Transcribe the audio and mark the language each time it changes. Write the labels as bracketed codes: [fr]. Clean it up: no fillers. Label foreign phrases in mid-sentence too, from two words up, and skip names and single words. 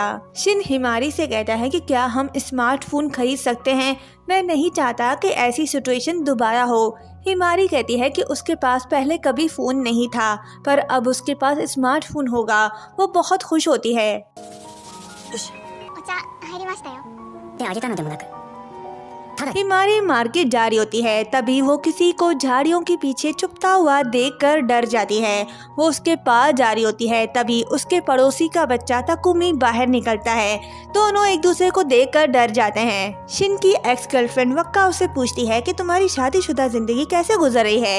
[hi] शिन हिमारी से कहता है कि क्या हम स्मार्टफोन खरीद सकते हैं? मैं नहीं चाहता कि ऐसी सिचुएशन दोबारा हो। हिमारी कहती है कि उसके पास पहले कभी फ़ोन नहीं था, पर अब उसके पास स्मार्टफोन होगा। वो बहुत खुश होती है। [ja] お茶入りましたよ。手あげたのでもなく [hi] हिमारी मार्केट जा रही होती है, तभी वो किसी को झाड़ियों के पीछे छुपता हुआ देखकर डर जाती है। वो उसके पास जा रही होती है, तभी उसके पड़ोसी का बच्चा तकुमी बाहर निकलता है। दोनों एक दूसरे को देखकर डर जाते हैं। शिन की एक्स गर्लफ्रेंड वक्का उससे पूछती है कि तुम्हारी शादीशुदा जिंदगी कैसे गुजर रही है।